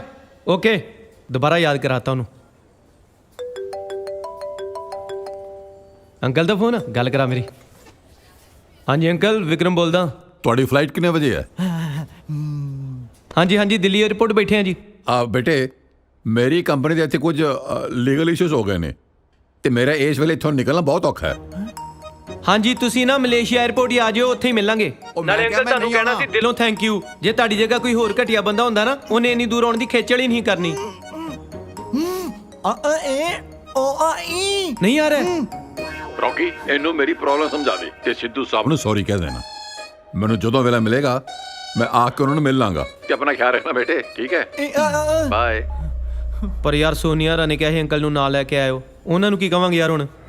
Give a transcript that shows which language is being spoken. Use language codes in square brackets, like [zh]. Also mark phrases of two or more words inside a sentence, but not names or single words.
[hi] ओके, दोबारा याद कराता हूँ। [pa] ਅੰਕਲ ਦਾ ਫੋਨ ਗੱਲ ਕਰਾ ਮੇਰੀ। ਹਾਂ ਜੀ ਅੰਕਲ, ਵਿਕਰਮ ਬੋਲਦਾ। ਤੁਹਾਡੀ ਫਲਾਈਟ ਕਿੰਨੇ ਵਜੇ ਹੈ? [hi] हाँ जी हाँ जी, दिल्ली एयरपोर्ट बैठे हैं जी। [pa] ਬੇਟੇ ਮੇਰੀ ਕੰਪਨੀ ਦੇ ਇੱਥੇ ਕੁਝ ਲੀਗਲ ਇਸ਼ੂਜ਼ ਹੋ ਗਏ ਨੇ ਤੇ ਮੇਰਾ ਇਸ ਵੇਲੇ ਇੱਥੋਂ ਨਿਕਲਣਾ ਬਹੁਤ ਔਖਾ ਹੈ। ਹਾਂ ਜੀ ਤੁਸੀਂ ਨਾ ਮਲੇਸ਼ੀਆ ਏਅਰਪੋਰਟ ਹੀ ਆ ਜਾਓ, ਉੱਥੇ ਹੀ ਮਿਲਾਂਗੇ। ਨਾਲੇ ਅੰਕਲ ਤੁਹਾਨੂੰ ਕਹਿਣਾ ਸੀ ਦਿਲੋਂ [en] thank you. [pa] ਜੇ ਤੁਹਾਡੀ ਜਗ੍ਹਾ ਕੋਈ ਹੋਰ ਘਟੀਆ ਬੰਦਾ ਹੁੰਦਾ ਨਾ, ਉਹਨੇ ਇੰਨੀ ਦੂਰ ਆਉਣ ਦੀ ਖੇਚਲ ਹੀ ਨਹੀਂ ਕਰਨੀ। ਨਹੀਂ ਯਾਰ ਰੌਕੀ ਇਹਨੂੰ ਮੇਰੀ ਪ੍ਰੋਬਲਮ ਸਮਝਾ ਦੇ ਤੇ ਸਿੱਧੂ ਸਾਹਿਬ ਨੂੰ ਸੌਰੀ ਕਹਿ ਦੇਣਾ। ਮੈਨੂੰ ਜਦੋਂ ਵੇਲਾ ਮਿਲੇਗਾ ਮੈਂ ਆ ਕੇ ਉਹਨਾਂ ਨੂੰ ਮਿਲ ਲਾਂਗਾ ਤੇ ਆਪਣਾ ਖਿਆਲ ਰੱਖਣਾ ਬੇਟੇ, ਠੀਕ ਹੈ? ਬਾਏ। ਪਰ ਯਾਰ ਸੋਨੀਆ ਰਾ ਨੇ ਕਿਹਾ ਹੈ ਅੰਕਲ ਨੂੰ ਨਾਲ ਲੈਕੇ ਆਇਓ, ਉਹਨਾਂ ਨੂੰ ਕੀ ਕਹਾਂਗੇ ਯਾਰ ਹੁਣ?